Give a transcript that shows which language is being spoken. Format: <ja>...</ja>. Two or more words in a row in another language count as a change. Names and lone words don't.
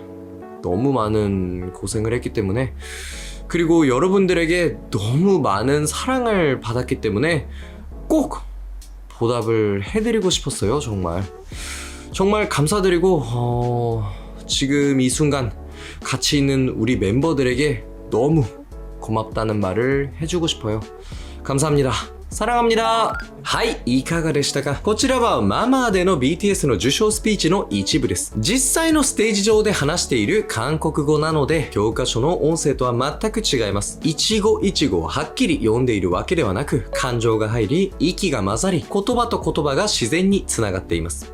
<ko>올해는 너무 많은 고생을 했기 때문에, 그리고 여러분들에게 너무 많은 사랑을 받았기 때문에 꼭 보답을 해드리고 싶었어요. 정말 감사드리고, 지금 이 순간 같이 있는 우리 멤버들에게 너무 고맙다는 말을 해주고 싶어요. 감사합니다. 사랑합니다.</ko> <ja>はい、いかがでしたか？こちらはママでの BTS の受賞スピーチの一部です。実際のステージ上で話している韓国語なので、教科書の音声とは全く違います。一語一語をはっきり読んでいるわけではなく、感情が入り、息が混ざり、言葉と言葉が自然につながっています。</ja>